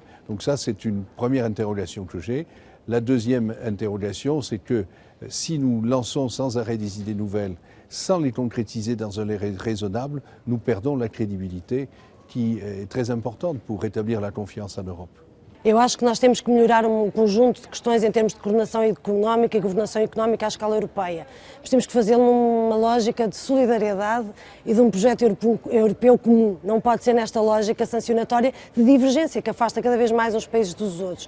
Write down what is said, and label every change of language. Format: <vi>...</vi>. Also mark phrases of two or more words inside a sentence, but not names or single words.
<fr>Donc ça, c'est une première interrogation que j'ai. La deuxième interrogation, c'est que si nous lançons sans arrêt des idées nouvelles, sans les concrétiser dans un délai raisonnable, nous perdons la crédibilité qui est très importante pour rétablir la confiance en Europe.</fr> <pt>Eu acho que nós temos que melhorar um conjunto de questões em termos de coordenação económica e governação económica à escala europeia. Mas temos que fazê-lo numa lógica de solidariedade e de um projeto europeu comum. Não pode ser nesta lógica sancionatória de divergência, que afasta cada vez mais uns países dos outros.</pt>